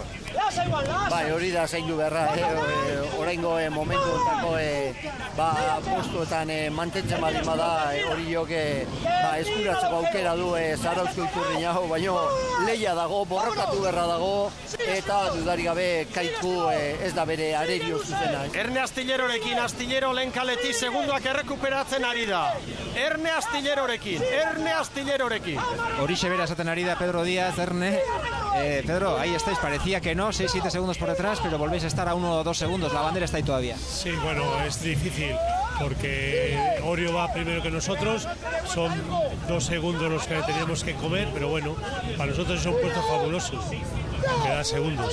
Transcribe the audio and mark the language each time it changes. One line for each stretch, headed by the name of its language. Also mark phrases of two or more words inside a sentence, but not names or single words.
Basque: Bai, hori da zaindu beharra, oraingo momentu ontako postuetan mantentzen baldin bada Oriok eskuratzeko aukera du Zarauzko Ikurriña, baina lehia dago, borrokatu beharra dago, eta dudari gabe Kaiku ez da bere arerio zuzena. Erne Astillerorekin, Astillero lehen kaletik segundoak errekuperatzen ari da. Erne Astillerorekin. Horixe bera esaten ari da Pedro Díaz, Erne.
Spanish: Pedro, ahí estáis, parecía que no, 6-7 segundos por detrás, pero volvéis a estar a 1 o 2 segundos, la bandera está ahí todavía. Sí, bueno, es difícil, porque Orio va primero que nosotros, son 2 segundos los que teníamos que comer, pero bueno, para nosotros es un puesto fabuloso, queda segundos.